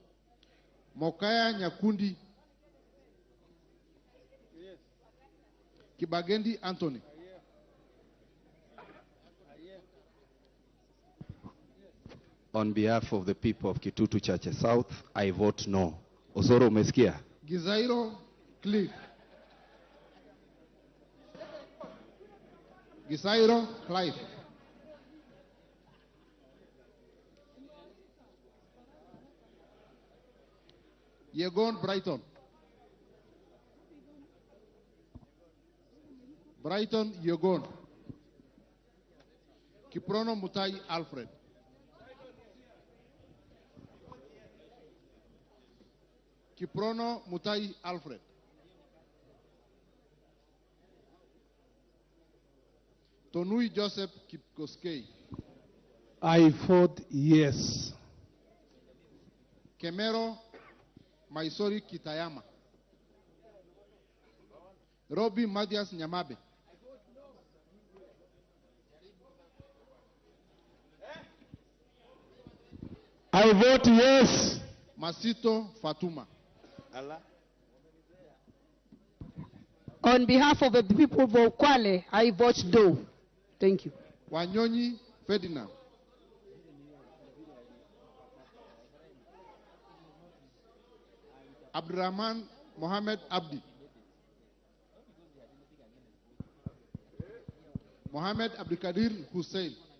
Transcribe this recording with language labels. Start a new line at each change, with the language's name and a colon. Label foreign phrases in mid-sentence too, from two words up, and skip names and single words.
English: Mokaya Nyakundi. Kibagendi Anthony. On behalf of the people of Kitutu Church South, I vote no.
Swahili: Osoro umesikia?
English: Gizairo Cliff. Gizairo Clive. Yegon Brighton. Brighton Yegon. Kiprono Mutai Alfred. Kiprono Mutai Alfred. Tonui Joseph Kipkoskei. I vote yes. Kemero Maisori Kitayama. Robbie Matias Nyamabe. I vote yes. Masito Fatuma. Allah. On behalf of the people of Kwale, I vote no. Thank you. Wanyonyi Ferdinand. Abdurrahman Mohammed Abdi. Mohammed Abdikadir Hussein.